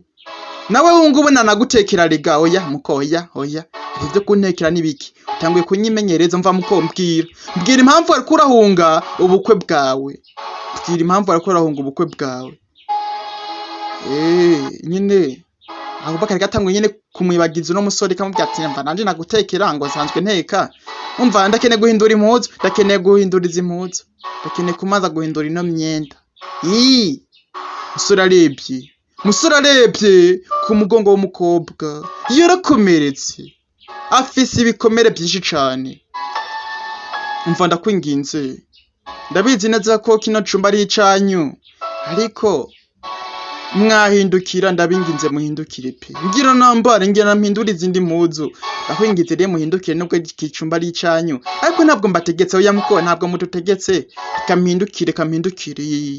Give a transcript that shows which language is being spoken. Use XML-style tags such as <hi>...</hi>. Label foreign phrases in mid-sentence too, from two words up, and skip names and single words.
<rn>Nawe ubungubu nanagutekera rega, oya ivyo kuntekera nibiki, utanguye kunyimenyereza mva muko mbwira impamvu ariko urahunga ubukwe bwawe, nyine aho bakari gatanguye nyine kumwibagiza no musore kamubwira ati mva nanje nagutekera ngo sanzwe nteka, umva ndakeneye guhindura impuzu, ndakeneye guhinduriza impuzu, ndakeneye kumaza guhindura ino myenda. Musore arebye ku mugongo w'umukobwa yarakomeretse, afise ibikomere byinshi cane. Umva ndakwinginze, ndabizi neza ko kino cumba ari icanyu, ariko mwahindukira, ndabinginze muhindukire pe, ngira mpindura izindi mpuzu, ndakwinginze rero muhindukire nubwo ikicumba ari icanyu, ariko ntabwo mbategetse, oya muko ntabwo mututegetse, kampindukire.</rn>